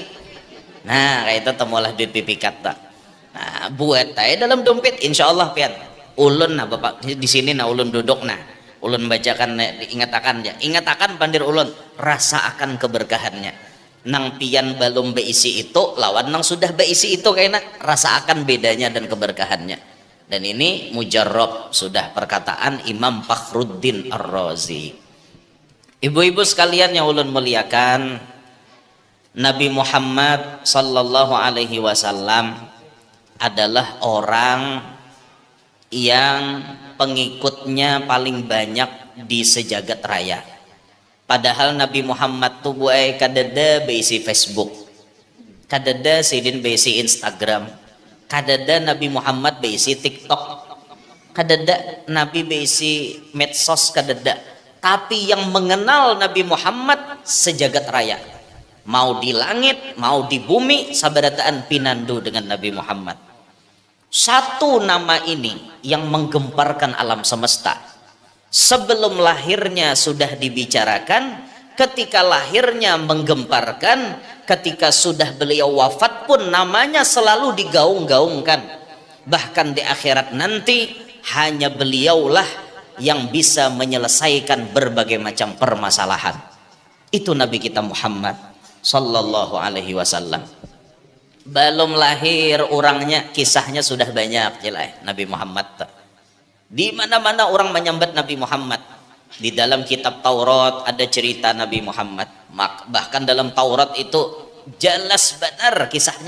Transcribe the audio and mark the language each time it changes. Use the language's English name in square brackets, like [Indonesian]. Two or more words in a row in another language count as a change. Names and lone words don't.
[Banjar] Nah, kayak itu temulah duit pipikat tak. Nah, buat aja dalam dompet, [Arabic] إن شاء الله [Banjar] pian. Ulun nah bapak di sini nah ulun duduk nah. Ulun bacakan ingatakan ya. Ingatakan pandir ulun rasa akan keberkahannya. Nang pian belum beisi itu lawan nang sudah beisi itu kayaknya rasa akan bedanya dan keberkahannya. [Indonesian] Dan ini mujarrab sudah perkataan Imam Fakhruddin Ar-Razi. Ibu-ibu sekalian yang ulun muliakan, Nabi Muhammad [Arabic] صلى الله عليه وسلم [Indonesian] adalah orang yang pengikutnya paling banyak di sejagat raya. [Banjar] Padahal Nabi Muhammad tuh buai kadada beisi Facebook, kadada sidin beisi Instagram, kadada Nabi Muhammad beisi TikTok, kadada Nabi beisi medsos, kadada. Tapi yang mengenal Nabi Muhammad sejagat raya, mau di langit mau di bumi sabarataan pinandu dengan Nabi Muhammad. [Indonesian] Satu nama ini yang menggemparkan alam semesta. Sebelum lahirnya sudah dibicarakan, ketika lahirnya menggemparkan, ketika sudah beliau wafat pun namanya selalu digaung-gaungkan. Bahkan di akhirat nanti hanya beliaulah yang bisa menyelesaikan berbagai macam permasalahan. Itu Nabi kita Muhammad [Arabic] صلى الله عليه وسلم. [Indonesian] Belum lahir orangnya kisahnya sudah banyak jelas Nabi Muhammad. Di mana-mana orang menyambat Nabi Muhammad. Di dalam kitab Taurat ada cerita Nabi Muhammad. Bahkan dalam Taurat itu jelas benar kisahnya.